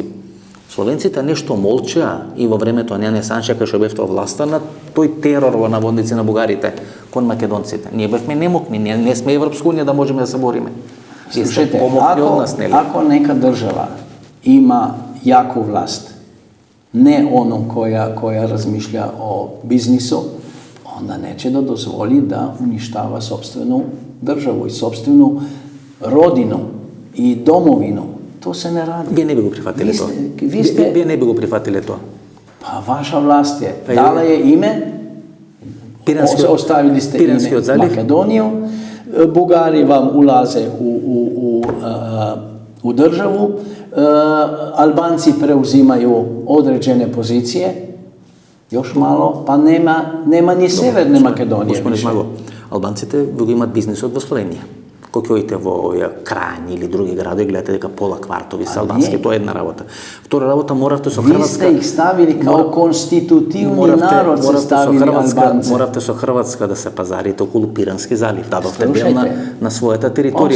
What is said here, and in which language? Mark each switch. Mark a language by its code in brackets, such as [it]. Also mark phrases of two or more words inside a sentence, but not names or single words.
[mk] Словенците нешто молчеа и во времето на Јане Санчев што бевте во власта на тој терор во наводници на бугарите кон македонците. Ние бевме немокни, ние не сме Европска унија да можеме да се бориме. [sr] Слушайте, ако нека држава има јаку власт, не оно која размишља о бизнису, onda neće da dozvoli da uništava sopstvenu državu i sopstvenu rodinu i domovinu. To se ne radi. [mk] Вие не би го прифатиле тоа. Вие не би го прифатиле тоа. [sr] Pa vaša vlast je. Dala je ime, ostavili ste ime Makedoniju, Bugari vam ulaze u državu, Albanci preuzimaju određene pozicije, još malo, pa nema ni Severne Makedonije. Gospodine Žmago, [mk] Албанците го имат бизнисот во Словенија. Кога ќе во овие Кранј или други градови, гледате дека пола квартови се албански, тоа е една работа. Втора работа, моравте со Хрватска... [sr] Ви сте их ставили као конститутивни народ, се ставили албанци. [mk] Моравте со Хрватска да се пазарите околу Пирански залив, дадовте бел на својата територија.